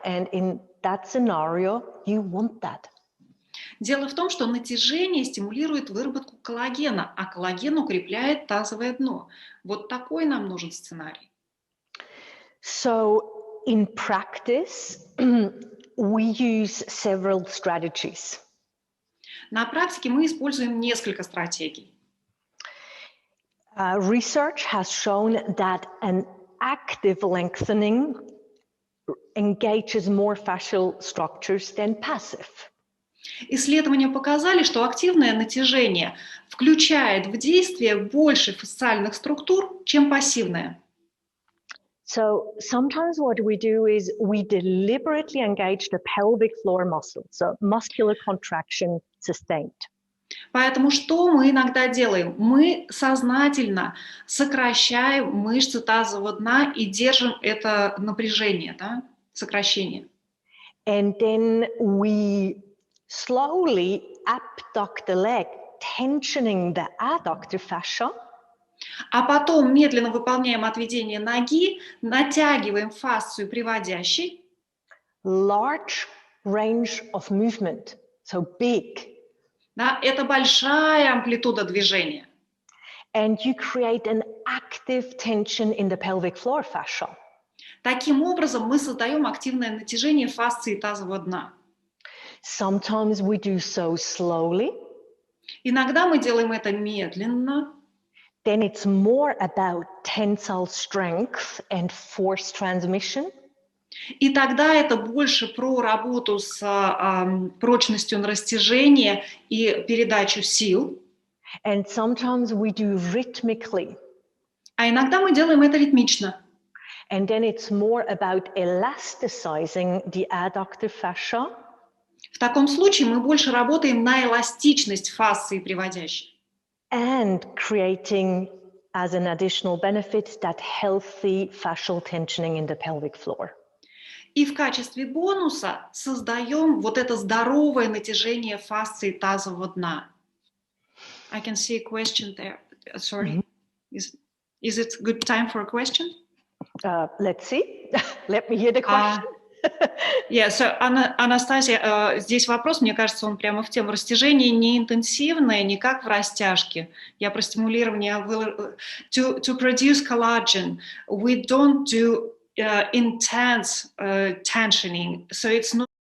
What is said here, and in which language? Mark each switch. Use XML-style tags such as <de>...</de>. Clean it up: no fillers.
<en>And in that scenario, you want that.</en> <ru>Дело в том, что натяжение стимулирует выработку коллагена, а коллаген укрепляет тазовое дно. Вот такой нам нужен сценарий.</ru> <en>So in practice, we use several strategies.</en> <ru>На практике мы используем несколько стратегий.</ru> <en>Research has shown that an active lengthening engages more fascial structures than passive.</en> <ru>Исследования показали, что активное натяжение включает в действие больше фасциальных структур, чем пассивное.</ru> <en>So sometimes what we do is we deliberately engage the pelvic floor muscle, so muscular contraction sustained.</en> <ru>Поэтому что мы иногда делаем? Мы сознательно сокращаем мышцы тазового дна и держим это напряжение, да? Сокращение.</ru> <en>And then we slowly abduct the leg, tensioning the adductor fascia.</en> <ru>А потом медленно выполняем отведение ноги, натягиваем фасцию приводящей.</ru> <en>Large range of movement, so big.</en> <ru>Да, это большая амплитуда движения.</ru> <en>And you create an active tension in the pelvic floor fascia.</en> <ru>Таким образом, мы создаем активное натяжение фасции тазового дна.</ru> <en>Sometimes we do so slowly.</en> <ru>Иногда мы делаем это медленно.</ru> <en>then it's more about tensile strength and force transmission.</en> <ru>И тогда это больше про работу с прочностью на растяжение и передачу сил.</ru> <en>And sometimes we do rhythmically.</en> <ru>А иногда мы делаем это ритмично.</ru> <en>And then it's more about elasticizing the adductor fascia.</en> <ru>В таком случае мы больше работаем на эластичность фасции приводящей.</ru> <en>And creating, as an additional benefit, that healthy fascial tensioning in the pelvic floor.</en> <ru>И в качестве бонуса создаем вот это здоровое натяжение фасции тазового дна.</ru> <en>I can see a question there. Sorry. Is it good time for a question? Let's see. Let me hear the question. Yeah, so,</en> <ru>Анастасия, здесь вопрос, мне кажется, он прямо в тему. Растяжение не интенсивное, не как в растяжке. Я про стимулирование.</ru> <en>To produce collagen, we don't do intense tensioning, so it's not</en>